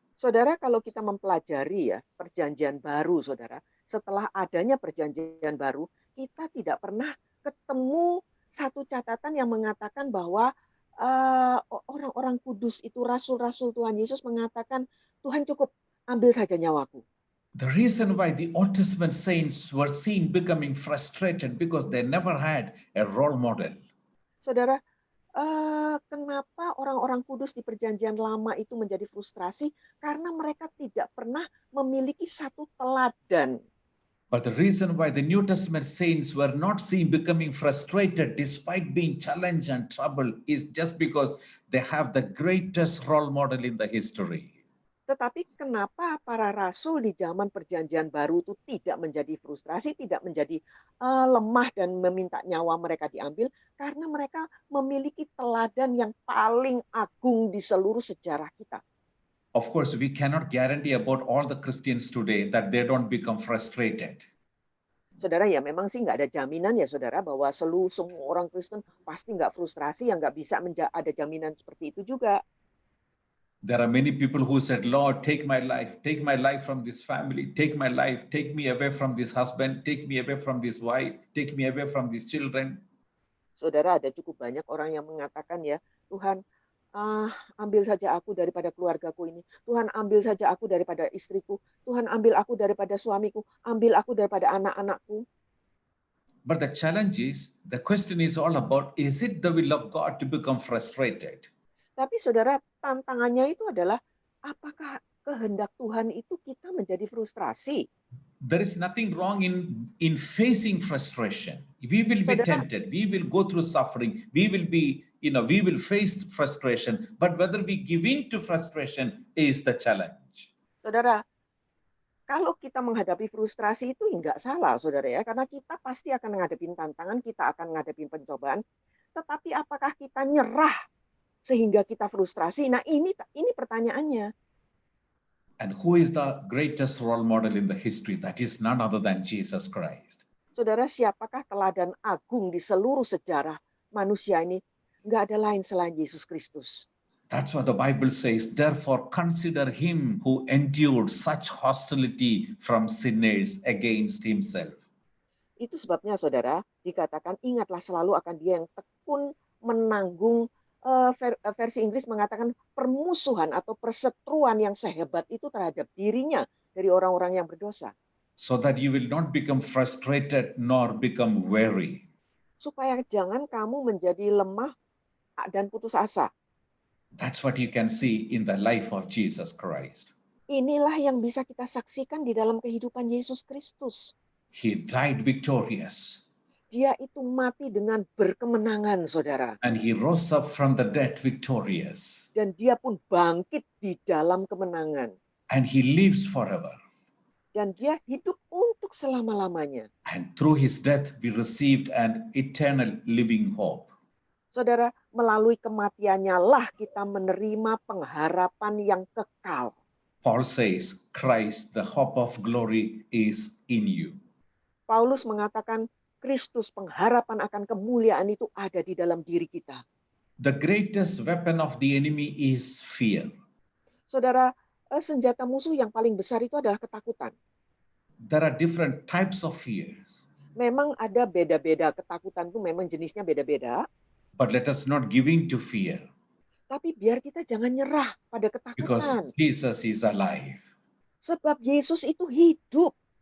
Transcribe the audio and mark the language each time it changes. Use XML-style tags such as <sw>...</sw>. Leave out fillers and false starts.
<id>Saudara, kalau kita mempelajari ya perjanjian baru, saudara, setelah adanya perjanjian baru, kita tidak pernah ketemu satu catatan yang mengatakan bahwa orang-orang kudus itu, rasul-rasul Tuhan Yesus mengatakan, Tuhan cukup, ambil saja nyawaku.</id> <en>The reason why the Old Testament saints were seen becoming frustrated because they never had a role model.</en> <id>Saudara, kenapa orang-orang kudus di perjanjian lama itu menjadi frustrasi? Karena mereka tidak pernah memiliki satu teladan.</id> <en>But the reason why the New Testament saints were not seen becoming frustrated despite being challenged and troubled is just because they have the greatest role model in the history.</en> <id>Tetapi kenapa para rasul di zaman perjanjian baru itu tidak menjadi frustrasi, tidak menjadi lemah dan meminta nyawa mereka diambil? Karena mereka memiliki teladan yang paling agung di seluruh sejarah kita.</id> <en>Of course, we cannot guarantee about all the Christians today that they don't become frustrated.</en> <id>Saudara, ya memang sih nggak ada jaminan ya saudara bahwa semua orang Kristen pasti nggak frustrasi, yang nggak bisa ada jaminan seperti itu juga.</id> <en>There are many people who said, Lord, take my life from this family, take my life, take me away from this husband, take me away from this wife, take me away from these children.</en> <id>Saudara, ada cukup banyak orang yang mengatakan ya, Tuhan, ambil saja aku daripada keluargaku ini. Tuhan, ambil saja aku daripada istriku. Tuhan, ambil aku daripada suamiku. Ambil aku daripada anak-anakku.</id> <en>But the challenge is, the question is all about, is it the will of God to become frustrated?</en> <id>Tapi saudara, tantangannya itu adalah, apakah kehendak Tuhan itu kita menjadi frustrasi?</id> <en>there is nothing wrong in facing frustration. We will be</en> <id>Saudara-</id> <en>tempted. We will go through suffering. We will be, we will face frustration. But whether we give in to frustration is the challenge.</en> <id>Saudara, kalau kita menghadapi frustrasi itu enggak salah, saudara ya, karena kita pasti akan menghadapi tantangan, kita akan menghadapi pencobaan. Tetapi apakah kita nyerah sehingga kita frustrasi? Nah, ini pertanyaannya.</id> <en>And who is the greatest role model in the history? That is none other than Jesus Christ.</en> <id>Saudara, siapakah teladan agung di seluruh sejarah manusia ini? Enggak ada lain selain Yesus Kristus.</id> <en>That's what the Bible says. Therefore, consider him who endured such hostility from sinners against himself.</en> <id>Itu sebabnya, saudara, dikatakan ingatlah selalu akan dia yang tekun menanggung, versi Inggris mengatakan permusuhan atau perseteruan yang sehebat itu terhadap dirinya dari orang-orang yang berdosa.</id> <en>So that you will not become frustrated nor become weary.</en> <id>Supaya jangan kamu menjadi lemah dan putus asa.</id> <en>That's what you can see in the life of Jesus Christ.</en> <id>Inilah yang bisa kita saksikan di dalam kehidupan Yesus Kristus.</id> <en>He died victorious.</en> <id>Dia itu mati dengan berkemenangan, saudara.</id> <en>And he rose up from the dead victorious.</en> <id>Dan dia pun bangkit di dalam kemenangan.</id> <en>And he lives forever.</en> <id>Dan dia hidup untuk selama-lamanya.</id> <en>And through his death we received an eternal living hope.</en> <id>Saudara, melalui kematiannya lah kita menerima pengharapan yang kekal.</id> <en>Paul says, Christ, the hope of glory, is in you.</en> <id>Paulus mengatakan, Kristus, pengharapan akan kemuliaan itu ada di dalam diri kita.</id> <en>The greatest weapon of the enemy is fear.</en> <id>Saudara, senjata musuh yang paling besar itu adalah ketakutan.</id> <en>There are different types of fears.</en> <id>Memang ada beda-beda, ketakutan itu memang jenisnya beda-beda.</id> <en>But let us not give in to fear.</en> <id>Tapi biar kita jangan nyerah pada</id> <en>Because</en> <id>ketakutan.</id> <en>Jesus is alive.</en> <id>Sebab Yesus itu hidup.</id>